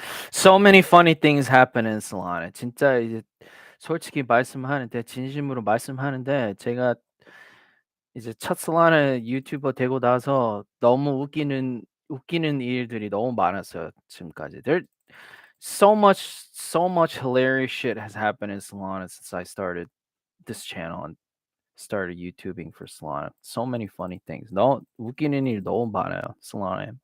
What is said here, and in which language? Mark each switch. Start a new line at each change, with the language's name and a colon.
English: So many funny things happen in Solana.
Korean: 진짜 이제 솔직히 말씀하는데 진심으로 말씀하는데 제가 이제 첫 Solana 유튜버 되고 나서 너무 웃기는 일들이 너무 많았어요, 지금까지.
English: There so much hilarious shit has happened in Solana since I started this channel and started YouTubing for Solana. So many funny things.
Korean: 웃기는 일 너무 많아요, Solana에.